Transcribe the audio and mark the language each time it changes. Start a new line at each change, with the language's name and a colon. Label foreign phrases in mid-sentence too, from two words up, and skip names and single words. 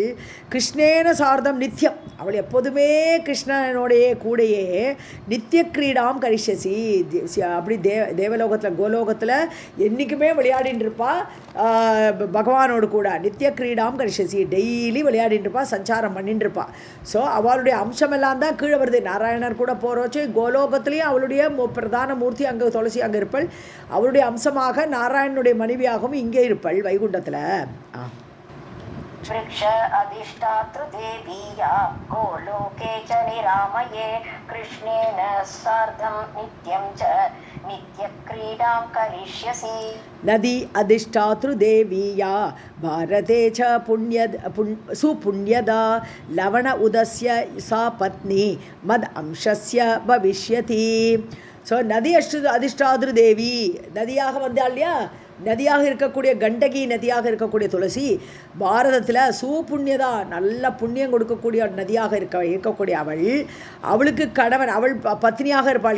Sanskrit: कृष्णेन सार्धं नित्यम्,
Tamil: அவள் எப்போதுமே கிருஷ்ணனுடைய கூடையே
Sanskrit: नित्य क्रीडां करिष्यसि,
Tamil: அப்படி தேவலோகத்தில் கோலோகத்தில் என்றைக்குமே விளையாடின்னு இருப்பா பகவானோடு கூட.
Sanskrit: नित्य क्रीडां करिष्यसि,
Tamil: டெய்லி விளையாடிட்டு இருப்பா, சஞ்சாரம் பண்ணிட்டு இருப்பா. ஸோ அவளுடைய அம்சமெல்லாம் தான் கீழே வருது. நாராயணர் கூட போகிறோச்சு கோலோகத்துலேயும் அவளுடைய பிரதான மூர்த்தி அங்கே துளசி அங்கே இருப்பள். அவளுடைய அம்சமாக நாராயணனுடைய மனைவியாகவும் இங்கே இருப்பள் வைகுண்டத்தில்.
Sanskrit: वृक्ष अधिष्ठातृ देवीया गोलोके च निरामये कृष्णेन सार्धं नित्यं च नित्यक्रीडां करिष्यसि. नदी अधिष्ठातृ देवीया भारते च सुपुण्यदा लवण उदस्य सा पत्नी मद अंशस्य भविष्यति.
Tamil: ஸோ
Sanskrit: नदी अधिष्ठातृ देवी
Tamil: நதியாக வந்தாள் இல்லையா, நதியாக இருக்கக்கூடிய கண்டகி நதியாக இருக்கக்கூடிய துளசி பாரதத்தில் சுபுண்யதா, நல்ல புண்ணியம் கொடுக்கக்கூடிய நதியாக இருக்கக்கூடிய அவளுக்கு கணவன், அவள் பத்னியாக இருப்பாள்.